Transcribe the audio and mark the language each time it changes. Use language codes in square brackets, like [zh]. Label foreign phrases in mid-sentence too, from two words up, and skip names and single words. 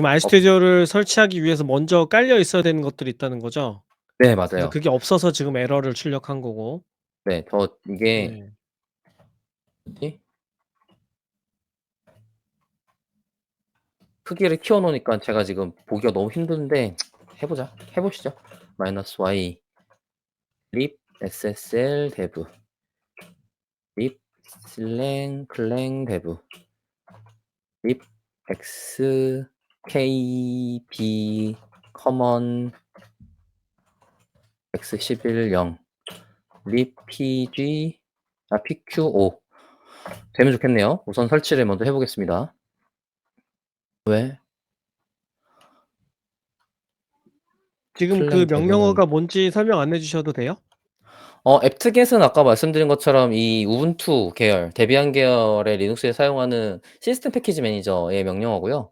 [ko] 지금 RStudi오를 설치하기 위해서 먼저 깔려 있어야 되는 것들이 있다는 거죠? 네 그래서 맞아요. 그게 없어서 지금 에러를 출력한 거고. 네. 이게 네. 뭐지? 크기를 키워 놓으니까 제가 지금 보기가 너무 힘든데 해 보시죠. -y lib ssl dev lib clang dev lib xkb common x11 0 lib pg pq5 되면 좋겠네요. 우선 설치를 먼저 해 보겠습니다. 왜? 지금 그 클랭 dev는 명령어가 뭔지 설명 안 해 주셔도 돼요? 앱트겟은 아까 말씀드린 것처럼 이 우분투 계열, 데비안 계열의 리눅스에 사용하는 시스템 패키지 매니저의 명령어고요.